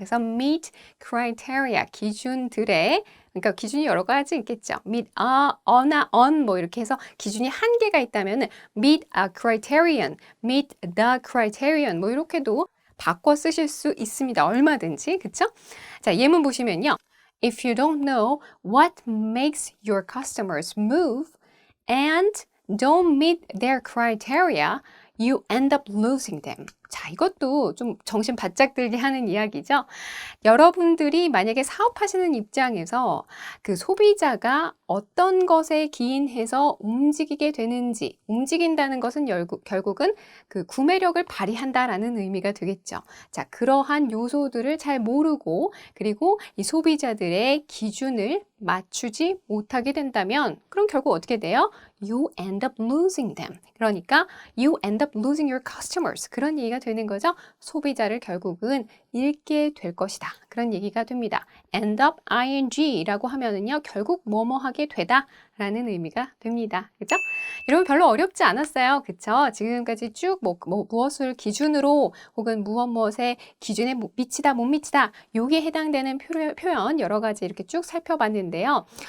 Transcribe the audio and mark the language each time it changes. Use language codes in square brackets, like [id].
[ko] 그래서 meet criteria, 기준들의, 그러니까 기준이 여러 가지 있겠죠. meet on 뭐 이렇게 해서 기준이 한 개가 있다면 meet a criterion, meet the criterion 뭐 이렇게도 바꿔 쓰실 수 있습니다. 얼마든지. 그쵸? 자, 예문 보시면요. [en] If you don't know what makes your customers move and don't meet their criteria, you end up losing them. [ko] 자, 이것도 좀 정신 바짝 들게 하는 이야기죠. 여러분들이 만약에 사업하시는 입장에서 그 소비자가 어떤 것에 기인해서 움직이게 되는지, 움직인다는 것은 결국은 그 구매력을 발휘한다라는 의미가 되겠죠. 자, 그러한 요소들을 잘 모르고 그리고 이 소비자들의 기준을 맞추지 못하게 된다면 그럼 결국 어떻게 돼요? [en] You end up losing them. [ko] 그러니까 [en] you end up losing your customers. [ko] 그런 얘기가 되는 거죠. 소비자를 결국은 잃게 될 것이다. 그런 얘기가 됩니다. end up ing라고 하면은요. 결국 뭐뭐 하게 되다 라는 의미가 됩니다. 그죠? 여러분 별로 어렵지 않았어요. 그쵸? 지금까지 쭉 무엇을 기준으로 혹은 무엇에 기준에 미치다 못 미치다 요게 해당되는 표현 여러 가지 이렇게 쭉 살펴봤는데요.